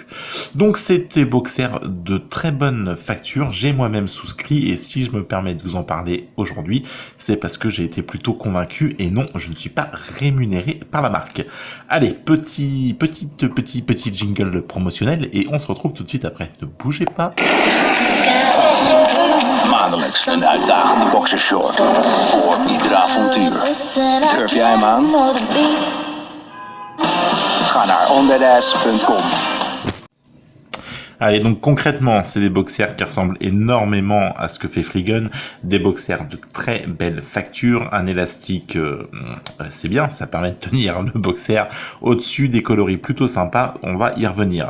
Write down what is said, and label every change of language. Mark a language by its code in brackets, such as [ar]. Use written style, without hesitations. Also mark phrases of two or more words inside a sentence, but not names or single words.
[fr] Donc c'est des boxers de très bonne facture, j'ai moi-même souscrit, et si je me permets de vous en parler aujourd'hui, c'est parce que j'ai été plutôt convaincu, et non, je ne suis pas rémunéré par la marque. Allez, petit jingle promotionnel, et on se retrouve tout de suite après. Ne bougez pas. [nl] Maandelijks een uitdagende boxershort voor ieder avontuur. Durf jij hem aan? Ga naar onthatAss.com. [fr] Allez, donc concrètement, c'est des boxers qui ressemblent énormément à ce que fait Freegun, des boxers de très belle facture, un élastique, c'est bien, ça permet de tenir le boxer au-dessus, des coloris plutôt sympas, on va y revenir.